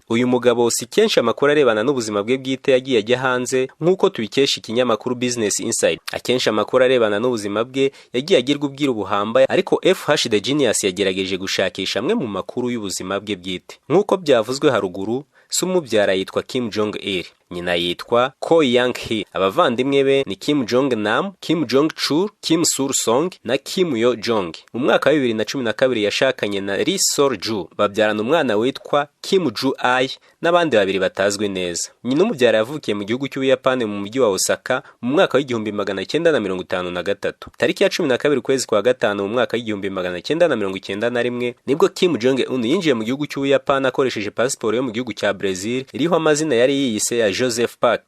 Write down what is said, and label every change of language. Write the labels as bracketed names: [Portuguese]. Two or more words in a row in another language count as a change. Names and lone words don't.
[Kinyarwanda] Uyu mugabo si kenshi amakuru arebana n'ubuzima bwe bwite yagiye ajya hanze nk'uko tubikesha ikinyamakuru Business Insider. Akenshi amakuru arebana n'ubuzima bwe yagiye agirwa ubwiru buhambaye, ariko FH The Genius yagerageje gushakisha amwe mu makuru y'ubuzima bwe bwite. Nk'uko byavuzwe haruguru, se umubyara yitwa Kim Jong-il, nyina yitwa Ko Yang-hee. Abavandimwe be ni Kim Jong-nam, Kim Jong-chul, Kim Sul-song na Kim Yo-jong. Mu mwaka wa 2012 yashakanye na Ri Sol-ju, babyarana umwana witwa Kim Ju-ai n'abandi babiri batazwi neza. Nyina umubyara yavukiye mu gihugu cy'Ubuyapani mu mujyi wa Osaka mu mwaka w'1953. Tariki ya 12 kwezi kwa gatanu mu mwaka w'1991 nibwo Kim Jong-un yinjiye mu gihugu cy'Ubuyapani akoresheje pasiporo yo mu gihugu cya Brazil iriho amazina yari yiyise ya Joseph Park.